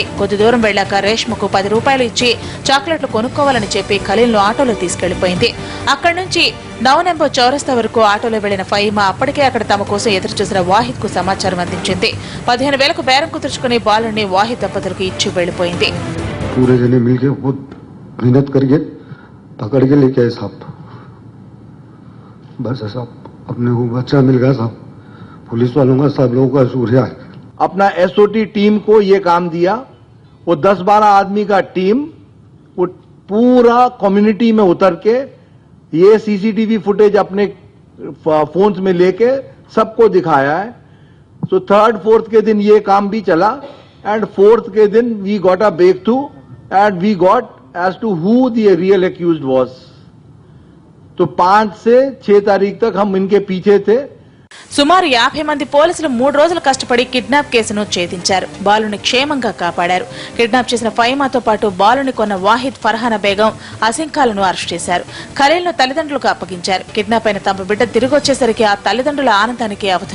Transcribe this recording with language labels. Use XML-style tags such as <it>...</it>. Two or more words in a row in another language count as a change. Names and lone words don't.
<te>కొద్ది దూరం వెళ్లాక రేష్మకు 10 రూపాయలు ఇచ్చి చాక్లెట్లు కొనుక్కోవాలని చెప్పి ఖలీల్ను ఆటోలో తీసుకెళ్లిపోయింది. అక్కడి నుంచి నవనెంబో చౌరస్తా వరకు ఆటోలో వెళ్లిన ఫయమా అప్పటికే అక్కడ తమ కోసం ఎదురు చూసిన వాహిద్ కు సమాచారం అందించింది. 15,000కు బేరం కుదుర్చుకుని బాలుని వాహిద్ దంపతులకు ఇచ్చి వెళ్లిపోయింది.</te> <hi>मेहनत करके पकड़ के लेके आए साहब, बस साहब अपने को बच्चा मिल गया साहब. पुलिस वालों का सब लोगों का शुक्रिया है. अपना एसओटी टीम को ये काम दिया. वो 10-12 आदमी का टीम वो पूरा कम्युनिटी में उतर के ये</hi> <en>CCTV footage</en> <hi>अपने फोन्स में लेके सबको दिखाया है.</hi> <en>सो 3rd 4th</en> <hi>के दिन ये काम भी चला</hi> <en>एंड 4th</en> <hi>के दिन</hi> <en>we got a break through and we got as to who the real accused was.</en> <hi>तो 5 से 6 तारीख तक हम इनके पीछे थे.</hi> <te>సుమారు 50 మంది పోలీసులు 3 రోజులు కష్టపడి కిడ్నాప్ కేసును ఛేదించారు. బాలుని క్షేమంగా కాపాడారు. కిడ్నాప్ చేసిన ఫైమాతో పాటు బాలుని కొన్న వాహిద్ ఫర్హానా బేగం అసింఖాలను అరెస్ట్ చేశారు. ఖలీల్ను తల్లిదండ్రులకు అప్పగించారు. కిడ్నాప్ అయిన తమ బిడ్డ తిరిగి వచ్చేసరికి ఆ తల్లిదండ్రుల ఆనందానికి అవధుల్లేవు.</te>